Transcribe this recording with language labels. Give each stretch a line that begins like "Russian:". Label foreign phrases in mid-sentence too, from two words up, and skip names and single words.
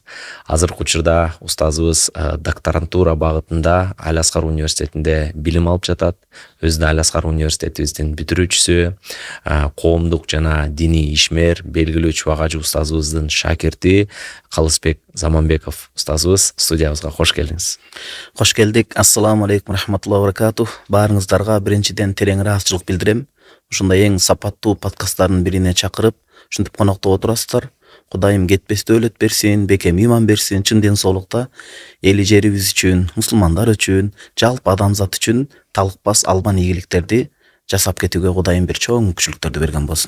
Kyrgyz: Азыркы учурда устазыбыз докторантура багытында Али Аскар университетинде билим алып жатат. Өзү да Али Аскар университетибиздин бүтүрүүчүсү, коомдук жана диний ишмер, белгилүү чубак ажы устазыбыздын шакирти Калысбек Заманбеков устазыбыз студиябызга кош келдиңиз. Кош келдик.
Arabic: السلام عليكم رحمة الله وبركاته.
Kyrgyz: Баарыңыздарга биринчиден терең ыраазычылык билдирем. Ушундай эң сапаттуу подкасттардын бирине чакырып, ушинтип коноктоп отурасыздар. Кудайым кетпестүү өлөт берсин, бекем иман берсин, чын ден соолукта эли жерибиз үчүн, мусулмандар үчүн, жалпы адамзат үчүн талыкпас албан ийгиликтерди жасап кетүүгө Кудайым бир чоң мүмкүнчүлүктөрдү берген болсун.